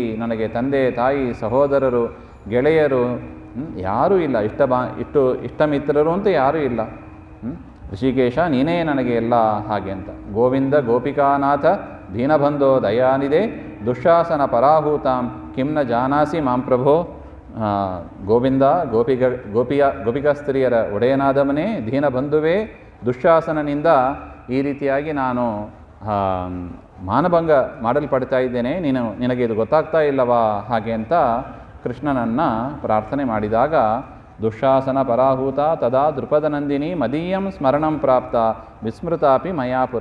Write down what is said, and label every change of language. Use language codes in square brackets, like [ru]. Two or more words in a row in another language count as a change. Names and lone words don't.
[kn] ನನಗೆ ತಂದೆ ತಾಯಿ ಸಹೋದರರು ಗೆಳೆಯರು ಯಾರೂ ಇಲ್ಲ, ಇಷ್ಟಮಿತ್ರರು ಅಂತ ಯಾರೂ ಇಲ್ಲ. ಋಷಿಕೇಶ ನೀನೇ ನನಗೆ ಎಲ್ಲ ಹಾಗೆ ಅಂತ. [sa] ಗೋವಿಂದ ಗೋಪಿಕಾನಾಥ ದೀನಬಂಧೋ ದಯಾನಿದೆ ದುಶ್ಶಾಸನ ಪರಾಹೂತಾಂ ಕಿಂ ನ ಜಾನಾಸಿ ಮಾಂ ಪ್ರಭೋ. [kn] ಗೋವಿಂದ ಗೋಪಿಕಾ ಸ್ತ್ರೀಯರ ಒಡೆಯನಾದವನೇ, ದೀನಬಂಧುವೇ, ದುಶ್ಶಾಸನನಿಂದ ಈ ರೀತಿಯಾಗಿ ನಾನು ಮಾನಭಂಗ ಮಾಡಲ್ಪಡ್ತಾ ಇದ್ದೇನೆ, ನಿನಗೆ ಇದು ಗೊತ್ತಾಗ್ತಾ ಇಲ್ಲವಾ ಹಾಗೆ ಅಂತ ಕೃಷ್ಣನನ್ನು ಪ್ರಾರ್ಥನೆ ಮಾಡಿದಾಗ [sa] ದುಶ್ಶಾಸನ ಪರಾಹೂತ ತದಾ ದೃಪದನಂದಿನಿ ಮದೀಯಂ ಸ್ಮರಣಂ ಪ್ರಾಪ್ತ ವಿಸ್ಮೃತಾಪಿ ಮಯಾಪುರ.